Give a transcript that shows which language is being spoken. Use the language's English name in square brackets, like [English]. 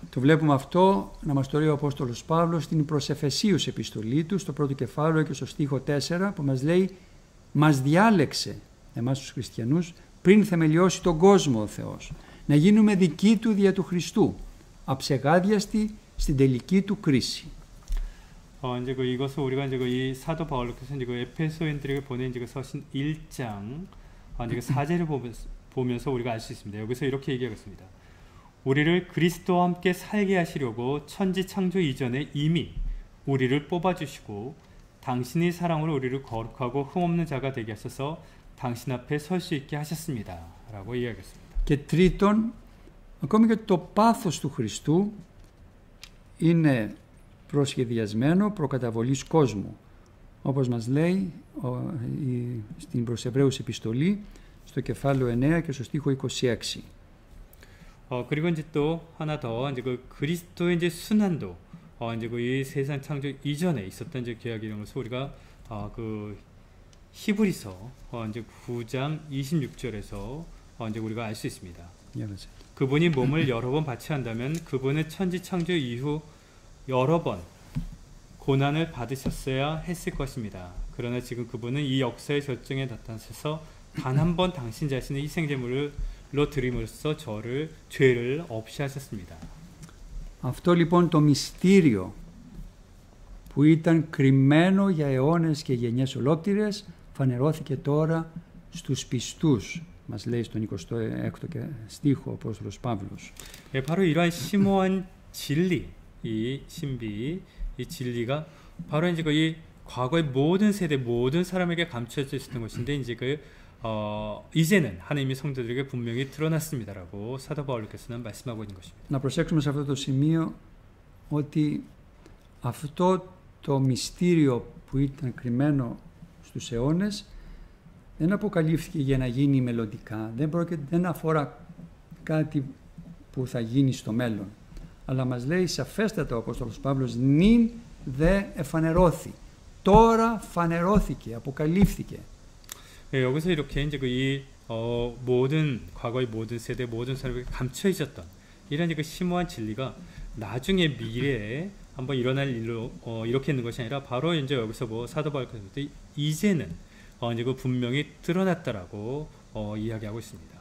[Greek] Το βλέπουμε αυτό να μας το λέει ο Απόστολος Παύλος στην προς Εφεσίους επιστολή του, στο πρώτο κεφάλαιο και στο στίχο 4, που μας λέει «Μας διάλεξε, εμάς τους χριστιανούς, πριν θεμελιώσει τον κόσμο ο Θεός, να γίνουμε δικοί του δια του Χριστού, αψεγάδιαστη στην τελική του κρίση. [Korean] 이제 이것을 우리가 이제 이 사도 바울께서 이제 에페소인들에게 보낸 이제 서신 1장 이제 4절을 보면서 우리가 알 수 있습니다. 여기서 이렇게 얘기하고 있습니다. 우리를 그리스도와 함께 살게 하시려고 천지 창조 이전에 이미 우리를 뽑아주시고 당신의 사랑으로 우리를 거룩하고 흠없는 자가 되게 하셔서 당신 앞에 설 수 있게 하셨습니다. 라고 이야기했습니다. [Greek] Και τρίτον, ακόμη και το πάθος του Χριστού είναι προσχεδιασμένο προκαταβολής κόσμου. Όπως μας λέει στην προς Εβραίους επιστολή, στο κεφάλαιο 9 και στο στίχο 26. [Korean] 그리고 이제 또 하나 더 이제 그리스도의 이제 순환도 이제 이 세상 창조 이전에 있었던 이제 계약 이런 것을 우리가 히브리서 이제 9장 26절에서 이제 우리가 알 수 있습니다. 그분이 몸을 여러 번 바쳐야 한다면 그분은 천지 창조 이후 여러 번 고난을 받으셨어야 했을 것입니다. 그러나 지금 그분은 이 역사의 절정에 나타나셔서 단 한 번 당신 자신의 희생제물로 드림으로써 죄를 없이 하셨습니다. [Greek] Αυτό λοιπόν το μυστήριο που ήταν κρυμμένο για αιώνες και γενιές ολόκληρες φανερώθηκε τώρα στους πιστούς, μας λέει στον 26ο στίχο ο Απόστολος Παύλος. [Korean] 바로 이러한 심오한 진리, 이 신비, 이 진리가 바로 이제 이 과거의 모든 세대, 모든 사람에게 감춰져 있었던 것인데 이제 이제는 하나님의 성도들에게 분명히 드러났습니다라고 사도 바울께서는 말씀하고 있는 것입니다. [Greek] Να προσέξουμε σε αυτό το σημείο ότι αυτό το μυστήριο που ήταν κρυμμένο στους αιώνες δεν αποκαλύφθηκε για να γίνει μελλοντικά, δεν αφορά κάτι που θα γίνει στο μέλλον, αλλά μας λέει σαφέστατα ο Απόστολος Παύλος νυν δε εφανερώθη, τώρα φανερώθηκε, αποκαλύφθηκε. [Korean] 여기서 이렇게 이제 이 모든 과거의 모든 세대 모든 사람에게 감춰 있었던 이런 그 심오한 진리가 나중에 미래에 한번 일어날 일로 이렇게 있는 것이 아니라 바로 이제 여기서 사도 바울께서 이제는 이제 분명히 드러났다라고 이야기하고 있습니다.